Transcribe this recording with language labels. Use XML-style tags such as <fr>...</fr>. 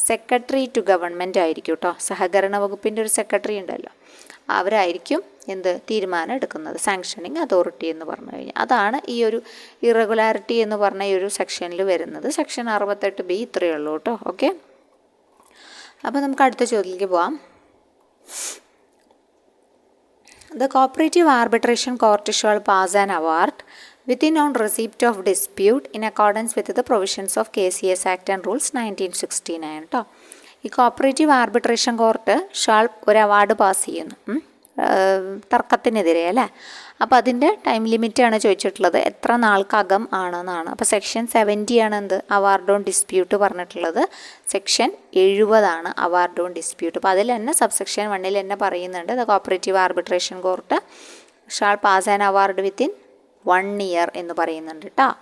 <ml>Secretary to government ആയിരിക്കും കേട്ടോ. സഹകരണ വകുപ്പിൻ്റെ ഒരു സെക്രട്ടറി ഉണ്ടല്ലോ, അവരായിരിക്കും തീരുമാനം എടുക്കുന്നത്, സാങ്ഷനിങ് അതോറിറ്റി എന്ന് പറഞ്ഞു കഴിഞ്ഞാൽ. അതാണ് ഈ ഒരു ഇറഗുലാരിറ്റി എന്ന് പറഞ്ഞ ഈ ഒരു സെക്ഷനിൽ വരുന്നത്. സെക്ഷൻ 68B ഇത്രയേ ഉള്ളൂ കേട്ടോ. ഓക്കെ, അപ്പോൾ നമുക്ക് അടുത്ത ചോദ്യത്തിലേക്ക് പോവാം.</ml> <en>The cooperative arbitration court shall pass an award within on receipt of dispute in accordance with the provisions of KCS Act and Rules 1969 കേട്ടോ.</en> <ml>ഈ കോപ്പറേറ്റീവ് ആർബിട്രേഷൻ കോർട്ട് ഷാൾ ഒരു അവാർഡ് പാസ് ചെയ്യുന്നു തർക്കത്തിനെതിരെ അല്ലേ. അപ്പോൾ അതിൻ്റെ ടൈം ലിമിറ്റാണ് ചോദിച്ചിട്ടുള്ളത്, എത്ര നാൾക്കകം ആണെന്നാണ്. അപ്പോൾ സെക്ഷൻ 70 ആണ് എന്ത്? അവാർഡ് ഓൺ ഡിസ്പ്യൂട്ട് പറഞ്ഞിട്ടുള്ളത്. സെക്ഷൻ 70 ആണ് അവാർഡ് ഓൺ ഡിസ്പ്യൂട്ട്. അപ്പോൾ അതിൽ തന്നെ സബ്സെക്ഷൻ 1 തന്നെ പറയുന്നുണ്ട്,</ml> <en>the cooperative arbitration court shall pass an award within 1 year</en> <ml>എന്ന് പറയുന്നുണ്ട് കേട്ടോ.</ml>